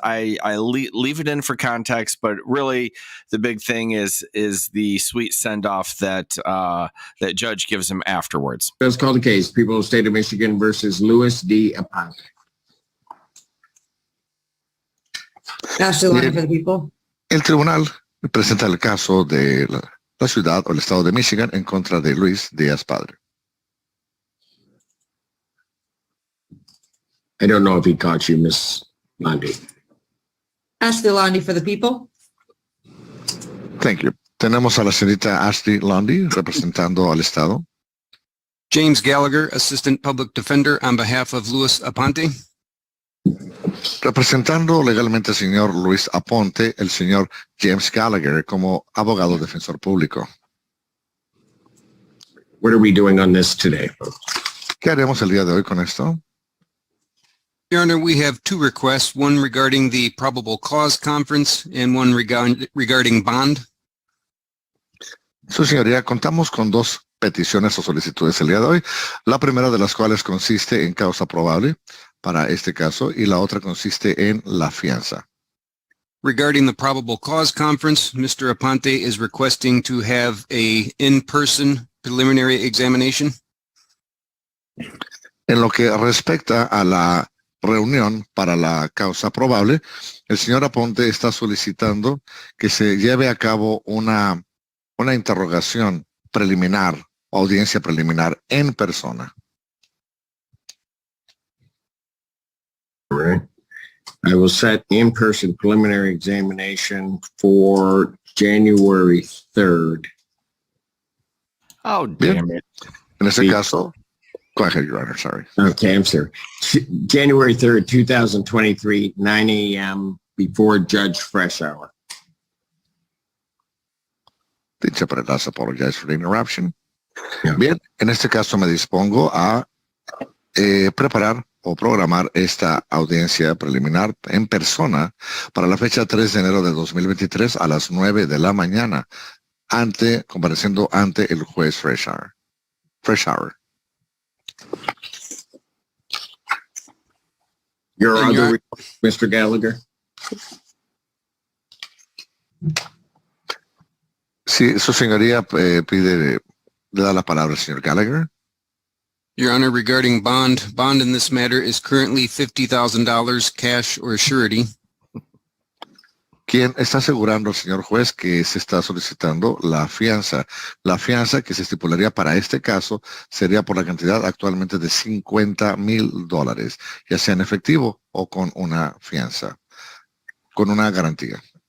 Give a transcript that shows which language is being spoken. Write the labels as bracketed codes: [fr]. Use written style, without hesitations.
[en] I leave it in for context, but really the big thing is the sweet send off that Judge gives him afterwards. Let's call the case. People of the State of Michigan versus Louis D. Aponte. Aisha Hill for the people. [es] El tribunal presenta el caso de la ciudad o el estado de Michigan en contra de Luis Díaz Padre. [en] I don't know if he caught you, Miss Lundy. Ashley Londy for the people. Thank you. [es] Tenemos a la señorita Ashley Lundy representando al estado. [en] James Gallagher, Assistant Public Defender on behalf of Louis Aponte. [es] Representando legalmente al señor Luis Aponte, el señor James Gallagher como abogado defensor público. [en] What are we doing on this today? [es] ¿Qué haremos el día de hoy con esto? [en] Your Honor, we have 2 requests, one regarding the probable cause conference and one regarding bond. [es] Su señoría, contamos con 2 peticiones o solicitudes el día de hoy, la primera de las cuales consiste en causa probable para este caso y la otra consiste en la fianza. [en] Regarding the probable cause conference, Mr. Aponte is requesting to have a in-person preliminary examination. [es] En lo que respecta a la reunión para la causa probable, el señor Aponte está solicitando que se lleve a cabo una interrogación preliminar, audiencia preliminar en persona. [en] All right. I will set in-person preliminary examination for January 3rd. Oh, damn it. [es] En ese caso, [en] go ahead, Your Honor, sorry. Okay, I'm sorry. January 3rd, 2023, 9 a.m. before Judge Fresh Hour. The interpreter does apologize for the interruption. Yeah. [es] Bien, en este caso me dispongo a preparar o programar esta audiencia preliminar en persona para la fecha 3 de enero de 2023 a las 9 de la mañana, compareciendo ante el juez Fresh Hour. [en] Your other request, Mr. Gallagher? [es] Sí, su señoría le da la palabra al señor Gallagher. [en] Your Honor, regarding bond in this matter is currently $50,000 cash or surety. [es] ¿Quién está asegurando al señor juez que se está solicitando la fianza? La fianza que se estipularía para este caso sería por la cantidad actualmente de $50,000, ya sea en efectivo o con una fianza, con una garantía.